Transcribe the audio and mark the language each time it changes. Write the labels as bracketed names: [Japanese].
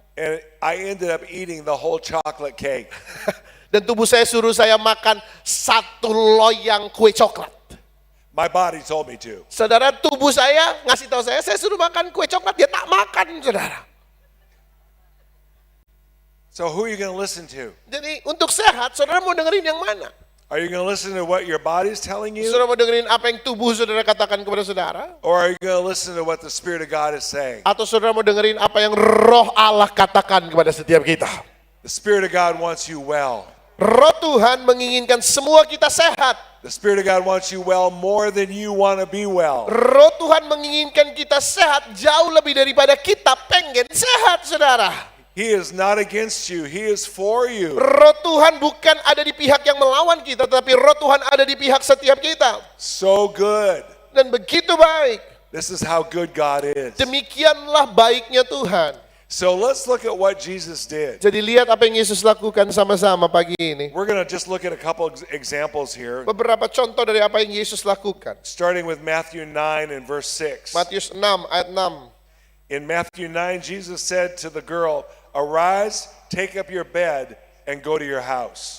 [English] And I ended up eating the whole chocolate cake. [Indonesian] Dan tubuh saya suruh saya makan satu loyang kue coklat. [English] My body told me to. [Indonesian] Saudara, tubuh saya ngasih tahu saya suruh makan kue coklat, dia tak makan, saudara. [English] So who are you going to listen to? [Indonesian] Jadi untuk sehat, saudara mau dengerin yang mana? [English] Are you going to listen to what your body's telling you? [Indonesian] Saudara mau dengerin apa yang tubuh saudara katakan kepada saudara? [English] Or are you going to listen to what the Spirit of God is saying? [Indonesian] Atau saudara mau dengerin apa yang Roh Allah katakan kepada setiap kita? [English] The Spirit of God wants you well. [Indonesian] Roh Tuhan menginginkan semua kita sehat. [English] The Spirit of God wants you well more than you want to be well. [Indonesian] Roh Tuhan menginginkan kita sehat jauh lebih daripada kita pengen sehat, saudara. [English] He is not against you. He is for you. [Indonesian] Roh Tuhan bukan ada di pihak yang melawan kita, tetapi Roh Tuhan ada di pihak setiap kita. [English] So good. [Indonesian] Dan begitu baik. [English] This is how good God is. [Indonesian] Demikianlah baiknya Tuhan. [English] So let's look at what Jesus did. [Indonesian] Jadi lihat apa yang Yesus lakukan sama-sama pagi ini. [English] We're going to just look at a couple examples here, [Indonesian] Beberapa contoh dari apa yang Yesus lakukan. [English] starting with Matthew 9 and verse 6. [Indonesian] Matius 6 ayat 6. [English] In Matthew 9, Jesus said to the girl, "Arise, take up your bed, and go to your house."